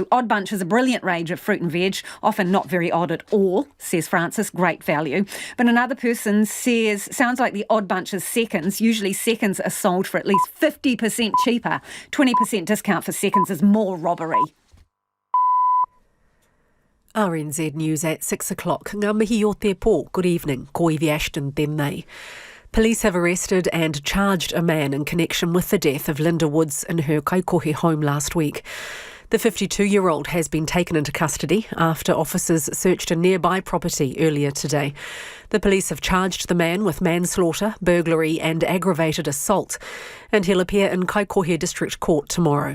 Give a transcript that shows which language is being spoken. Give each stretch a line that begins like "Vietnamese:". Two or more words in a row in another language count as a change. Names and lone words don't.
English: Odd Bunch is a brilliant range of fruit and veg, often not very odd at all, says Francis. Great value. But another person says, sounds like the Odd Bunch is seconds. Usually seconds are sold for at least 50% cheaper. 20% discount for seconds is more robbery. RNZ News at 6 o'clock.
Māori: Ngā mihi o te pō.
English: Good evening.
Māori: Ko Ivy Ashton tēnei.
English: Police have arrested and charged a man in connection with the death of Linda Woods in her Kaikohe home last week. The 52-year-old has been taken into custody after officers searched a nearby property earlier today. The police have charged the man with manslaughter, burglary and aggravated assault, and he'll appear in Kaikohe District Court tomorrow.